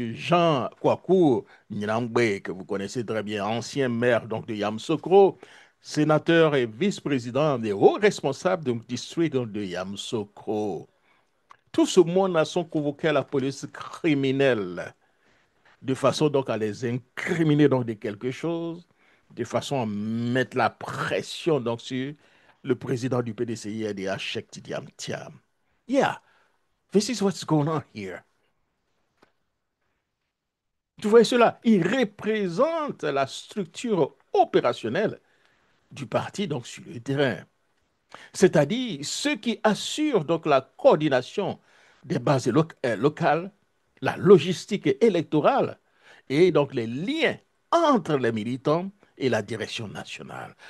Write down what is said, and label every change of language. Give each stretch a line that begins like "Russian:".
French: Jean Kwaku Nyangbe, que vous connaissez très bien, ancien maire donc, de Yamsokro, sénateur et vice-président des hauts responsables du district donc, de Yamsokro. Tout ce monde a sont convoqués à la police criminelle de façon donc à les incriminer donc de quelque chose, de façon à mettre la pression donc sur le président du PDCI, RDA, Cheikh Tidiam Thiam.
English: Yeah, this is what's going on here.
French: Tu vois cela, il représente la structure opérationnelle du parti donc sur le terrain. C'est-à-dire ceux qui assurent donc la coordination des bases locales, la logistique électorale et donc les liens entre les militants et la direction nationale.